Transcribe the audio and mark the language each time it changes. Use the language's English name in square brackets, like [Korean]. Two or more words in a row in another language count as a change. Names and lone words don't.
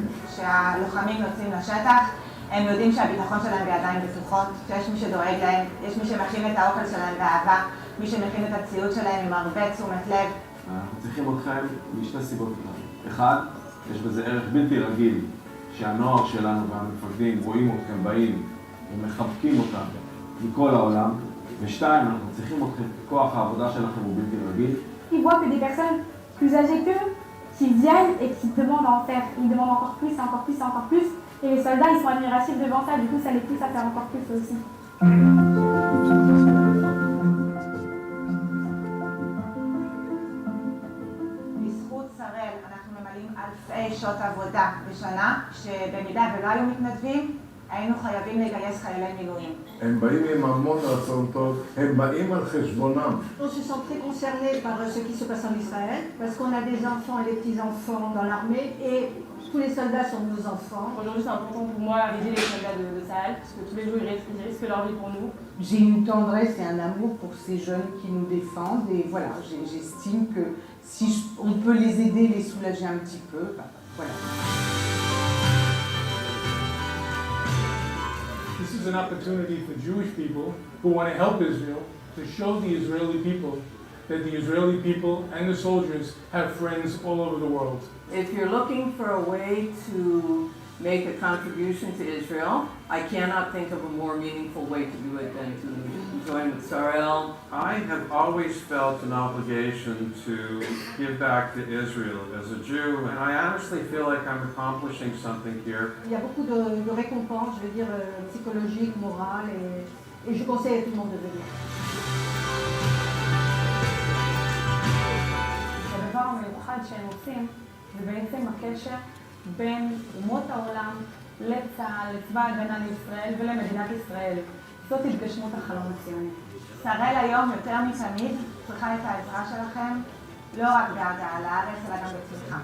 [Hebrew] כשהלוחמים יוצאים לשטח, הם יודעים שהביטחון שלהם בידיים בטוחות, שיש מי שדואג להם, יש מי שמכין את האוכל שלהם באהבה, מי שמכין את הציוד שלהם עם הרבה תשומת לב. אנחנו צריכים אתכם משתי סיבות. אחד, יש בזה ערך בלתי רגיל, שהנוער שלנו והמפקדים רואים אתכם באים ומחבקים אותם מכל העולם. ושתיים, אנחנו צריכים אתכם, כוח העבודה שלכם הוא בלתי רגיל. [French] Ils voient que des personnes plus âgées qu'eux, qui viennent et qui demandent à en faire. Ils demandent encore plus, encore plus, encore plus. Et les soldats, ils sont admiratifs devant ça, du coup, ça les pousse à faire encore plus aussi. [Hebrew] בזכות שראל אנחנו ממלאים אלפי שעות עבודה בשנה, שבמידה ולא היו מתנדבים, היינו חייבים לגייס חיילי מילואים. הם באים עם המון רצון טוב, הם באים על חשבונם. [French] On se sent très concerné par ce qui se passe en Israël, parce qu'on a des enfants et des petits-enfants dans l'armée, et tous les soldats sont nos enfants. Aujourd'hui, c'est important pour moi d'aider les soldats de Sahel, parce que tous les jours, ils risquent leur vie pour nous. J'ai une tendresse et un amour pour ces jeunes qui nous défendent, et voilà, j'estime que si on peut les aider, les soulager un petit peu, ben, voilà. [English] This is an opportunity for Jewish people who want to help Israel to show the Israeli people that the Israeli people and the soldiers have friends all over the world. If you're looking for a way to make a contribution to Israel, I cannot think of a more meaningful way to do it than to join with Sarel. I have always felt an obligation to give back to Israel as a Jew, and I honestly feel like I'm accomplishing something here. [French] Il y a beaucoup de récompenses, je veux dire, psychologiques, morales, et je conseille à tout le monde de venir. [Hebrew] הדבר המיוחד שהם עושים זה בעצם הקשר בין אומות העולם לצה"ל, לצבא ההגנה לישראל ולמדינת ישראל. זאת התגשמות החלום הציוני. שראל היום יותר מתמיד צריכה את העזרה שלכם, לא רק בהגעה לארץ אלא גם בצמיחה.